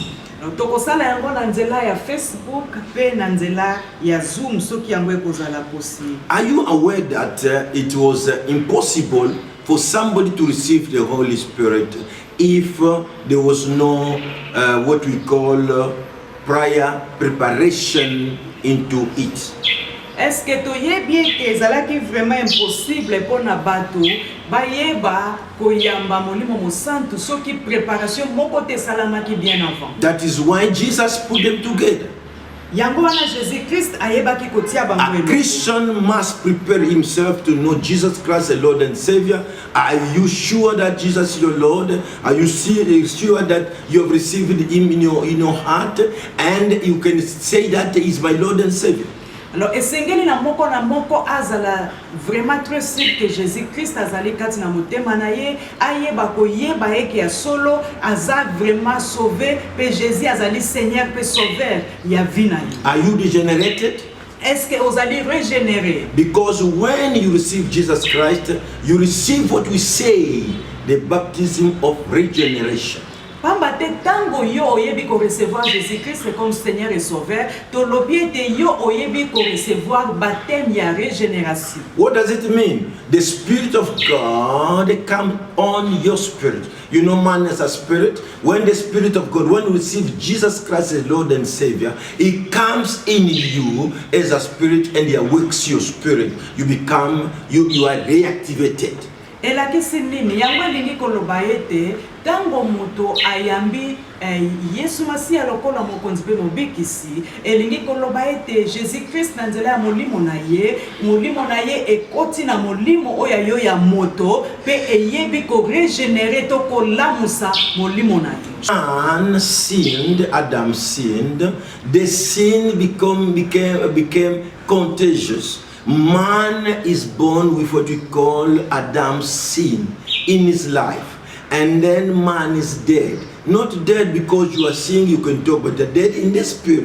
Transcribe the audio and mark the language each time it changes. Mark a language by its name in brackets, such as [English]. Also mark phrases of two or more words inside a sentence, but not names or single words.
[Lingala] Tokosala yango na nzela ya Facebook pe na nzela ya Zoom soki yango ekozala possible. [English] Are you aware that it was impossible for somebody to receive the Holy Spirit if there was no what we call prior preparation into it? [French] Est-ce que [Lingala] toyebi ete ezalaki [French] vraiment impossible [Lingala] pona bato bayeba koyamba molimo mosantu soki préparation moko te salamaki [French] bien avant? [English] That is why Jesus put them together. [Lingala] Yango wana Jésus-Christ ayebaki kotia bango [English] A Christian must prepare himself to know Jesus Christ, the Lord and Savior. Are you sure that Jesus is your Lord? Are you sure that you have received him in your heart, and you can say that he is my Lord and Savior? [Lingala] Alors, esengeli na moko azala [French] vraiment très sûr que Jésus-Christ [Lingala] azali kati na motema na ye, ayeba koyeba eke ya solo aza [French] vraiment sauvé, [Lingala] pe Jésus azali Seigneur pe sauveur ya vie na ye. [English] Are you regenerated? [French] Est-ce que [Lingala] osali régénéré? [English] Because when you receive Jesus Christ, you receive what we say, the baptism of regeneration. [Lingala] Pamba te tango yo oyebi ko recevoir Jésus-Christ [French] comme Seigneur et Sauveur, [Lingala] to lobi te yo oyebi ko recevoir baptême ya régénération. [English] What does it mean? The Spirit of God comes on your spirit. You know, man is a spirit. When the Spirit of God, when you receive Jesus Christ as Lord and Savior, He comes in you as a spirit and He awakes your spirit. You become, you are reactivated. [Lingala] Elakisi nini yango elingi koloba ete tango moto ayambi Yesu Masiya lokola mokonzi pe mobikisi elingi koloba ete Jésus-Christ na nzela ya molimo na ye ekoti na molimo oyo yo ya moto pe eyebi ko régénérer to kolamusa molimo na ye. [English] Adam sinned, the sin became contagious. Man is born with what we call Adam's sin in his life, and then man is dead. Not dead because you are seeing, you can talk, but dead in the spirit.